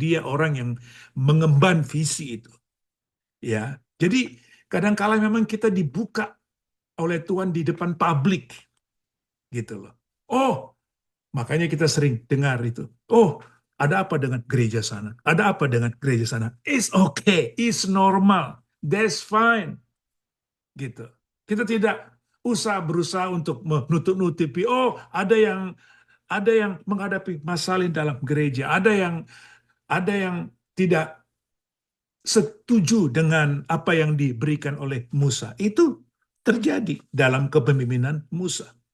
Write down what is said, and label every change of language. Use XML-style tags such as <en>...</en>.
<id>Dia orang yang mengemban visi itu. Ya, jadi kadang-kala memang kita dibuka oleh Tuhan di depan publik, gitu loh. Oh, makanya kita sering dengar itu. Oh, ada apa dengan gereja sana? Ada apa dengan gereja sana?</id> <en>It's okay, it's normal, that's fine, gitu.</en> <id>Kita tidak berusaha untuk menutup-nutupi. Oh, ada yang menghadapi masalah dalam gereja, ada yang tidak setuju dengan apa yang diberikan oleh Musa. Itu terjadi dalam kepemimpinan Musa.</id>